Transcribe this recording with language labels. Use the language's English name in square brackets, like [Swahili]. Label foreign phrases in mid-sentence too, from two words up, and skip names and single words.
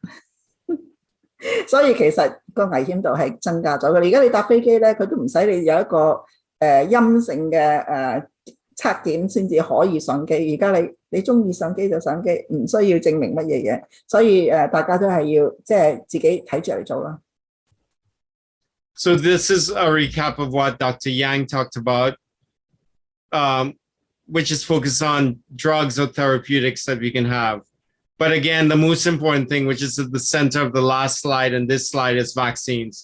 [Cantonese] 所以其實個危險度係增加咗嘅。而家你搭飛機咧，佢都唔使你有一個陰性嘅測檢先至可以上機。而家你中意上機就上機，唔需要證明乜嘢嘢。所以大家都係要即係自己睇住嚟做啦。 [English] So this is a recap of what Dr. Yang talked about, which is focused on drugs or therapeutics that we can have. But again, the most important thing, which is at the center of the last slide and this slide, is vaccines.